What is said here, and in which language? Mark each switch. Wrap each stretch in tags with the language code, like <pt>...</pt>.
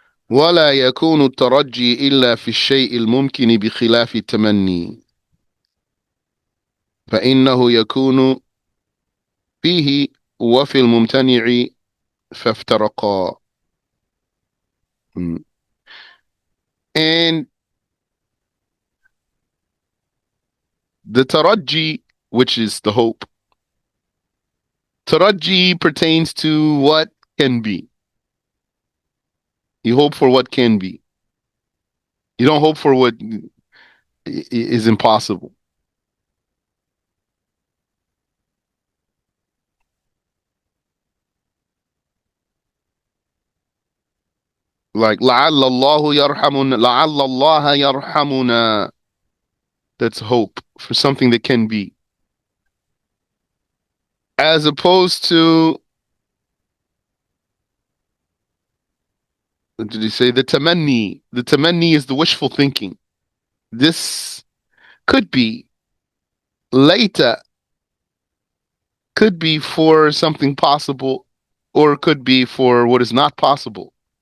<ar>ولا يكون الترجي إلا في الشيء الممكن بخلاف التمني. فإنه يكون فيه وفي الممتنع فافترقا.</ar> <en>And the taraji, which is the hope, taraji pertains to what can be. You hope for what can be. You don't hope for what is impossible.</en> <ar>Like لعل الله يرحمنا. لعل الله يرحمنا.</ar> <en>That's hope for something that can be. As opposed to, what did he say? The tamanni. The tamanni is the wishful thinking. This could be later, could be for something possible, or could be for what is not possible.</en>